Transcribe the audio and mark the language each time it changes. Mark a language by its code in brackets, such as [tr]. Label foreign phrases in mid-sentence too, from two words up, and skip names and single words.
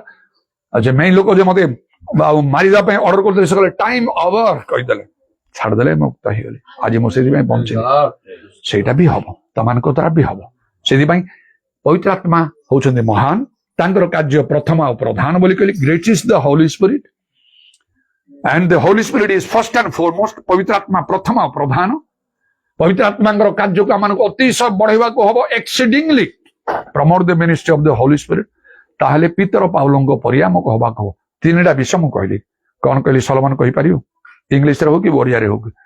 [or] ଆଉ ଯେ ମେନ୍ ଲୋକ ଯେ ମତେ ଆଉ ମାରିବା ପାଇଁ ଅର୍ଡର କରିଦେଲେ, ସେ କହିଲେ [en] time over [or] କହିଦେଲେ, ଛାଡିଦେଲେ, ମୁକ୍ତ ହେଇଗଲି। ଆଜି ମୁଁ ସେଥିପାଇଁ ବଞ୍ଚିଲି। ସେଇଟା ବି ହବ, ତମାନଙ୍କ ଦ୍ୱାରା ବି ହବ। ସେଥିପାଇଁ ପବିତ୍ର ଆତ୍ମା ହଉଛନ୍ତି ମହାନ, ତାଙ୍କର କାର୍ଯ୍ୟ ପ୍ରଥମ ଆଉ ପ୍ରଧାନ ବୋଲି କହିଲି। [en] Great is the Holy Spirit and the Holy Spirit is first and foremost. [or] ପବିତ୍ର ଆତ୍ମା ପ୍ରଥମ ଆଉ ପ୍ରଧାନ। ପବିତ୍ର ଆତ୍ମାଙ୍କର କାର୍ଯ୍ୟକୁ ଆମମାନଙ୍କୁ ଅତିଶୟ ବଢେଇବାକୁ ହବ, [en] exceedingly promote the ministry of the Holy Spirit. [or] ତାହେଲେ ପିତର ପାଉଲଙ୍କ ପରି ଆମକୁ ହବାକୁ ହବ। 3ଟା ବିଷୟ ମୁଁ କହିଲି। କଣ କହିଲି? ସଲମାନ କହିପାରିବୁ? ଇଂଲିଶରେ ହଉ କି ଓଡିଆରେ ହଉ କି?